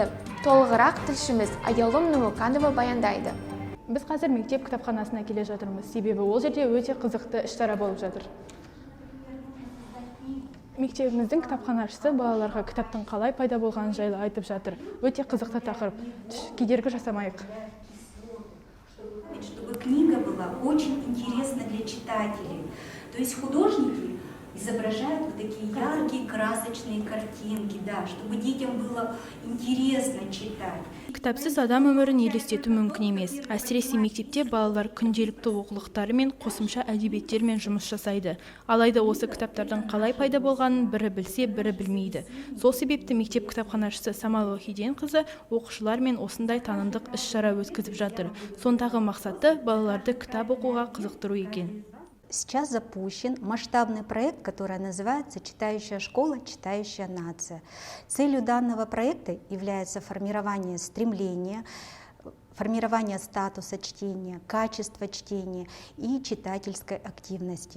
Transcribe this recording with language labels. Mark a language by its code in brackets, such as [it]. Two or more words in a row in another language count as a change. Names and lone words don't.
[kk] Толығырақ тілшіміз Аялым Нумуканова баяндайды. Біз қазір мектеп кітапханасына келе жатырмыз, себебі ол жерде өте қызықты іс-шара болып жатыр. Мектебіміздің кітапханашысы балаларға кітаптың қалай пайда болғаны жайлы айтып жатыр. Өте қызықты тақырып. Кедергі жасамайық. [ru] Чтобы книга была очень интересна для читателей. То есть художники изображают вот такие яркие, красочные картинки, да, чтобы детям было интересно читать. [kk] Кітапсыз адам өмірін елестету мүмкін емес. Әсіресе мектепте балалар күнделікті оқулықтары мен қосымша әдебиеттермен жұмыс жасайды. Алайда осы кітаптардың қалай пайда болғанын бірі білсе, бірі білмейді. Сол себепті мектеп кітапханашысы Самал Вахиддин қызы оқушылармен осындай танымдық іс-шара өткізіп жатыр. Сондағы мақсаты балаларды кітап оқуға қызықтыру екен. [ru] Сейчас запущен масштабный проект, который называется «Читающая школа, читающая нация». Целью данного проекта является формирование стремления, формирование статуса чтения, качества чтения и читательской активности.